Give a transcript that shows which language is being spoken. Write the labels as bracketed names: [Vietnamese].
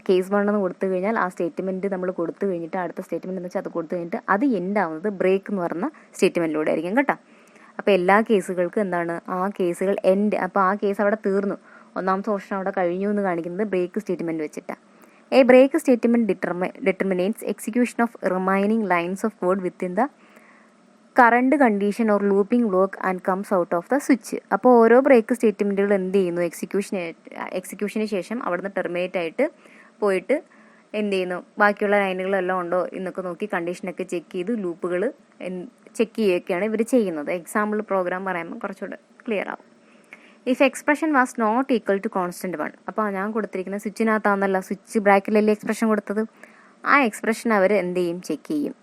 [Malayalam] Case 1 എന്ന് കൊടുത്തു കഴിഞ്ഞാൽ ആ സ്റ്റേറ്റ്മെൻറ്റ് നമ്മൾ കൊടുത്തു കഴിഞ്ഞിട്ട് അടുത്ത സ്റ്റേറ്റ്മെൻറ്റ് എന്ന് വെച്ചാൽ അത് കൊടുത്തു കഴിഞ്ഞിട്ട് അത് എൻഡ് ആവുന്നത് ബ്രേക്ക് എന്ന് പറഞ്ഞ സ്റ്റേറ്റ്മെൻറ്റിലൂടെ ആയിരിക്കും കേട്ടോ. അപ്പോൾ എല്ലാ കേസുകൾക്കും എന്താണ്, ആ കേസുകൾ എൻഡ്, അപ്പോൾ ആ കേസ് അവിടെ തീർന്നു, ഒന്നാമത്തെ ഓപ്ഷൻ അവിടെ കഴിഞ്ഞു എന്ന് കാണിക്കുന്നത് ബ്രേക്ക് സ്റ്റേറ്റ്മെൻറ്റ് വെച്ചിട്ടാണ്. [English] A break statement determines execution of remaining lines of code within the current condition or looping block and comes out of the switch. [Malayalam] അപ്പോൾ ഓരോ ബ്രേക്ക് സ്റ്റേറ്റ്മെൻറ്റുകൾ എന്ത് ചെയ്യുന്നു, എക്സിക്യൂഷന് ശേഷം അവിടുന്ന് ടെർമിനേറ്റ് ആയിട്ട് പോയിട്ട് എന്ത് ചെയ്യുന്നു, ബാക്കിയുള്ള ലൈനുകളെല്ലാം ഉണ്ടോ എന്നൊക്കെ നോക്കി കണ്ടീഷനൊക്കെ ചെക്ക് ചെയ്ത് ലൂപ്പുകൾ ചെക്ക് ചെയ്യുകയൊക്കെയാണ് ഇവർ ചെയ്യുന്നത്. എക്സാമ്പിൾ പ്രോഗ്രാം പറയുമ്പോൾ കുറച്ചുകൂടെ ക്ലിയർ ആവും. [English] if expression was not equal to constant 1, [Malayalam] അപ്പോൾ ഞാൻ കൊടുത്തിരിക്കുന്ന സ്വിച്ചിനകത്താണെന്നല്ല, സ്വിച്ച് ബ്രാക്കറ്റിലല്ലേ എക്സ്പ്രഷൻ കൊടുത്തത്, ആ എക്സ്പ്രഷൻ അവർ എന്ത് ചെയ്യും, ചെക്ക് ചെയ്യും.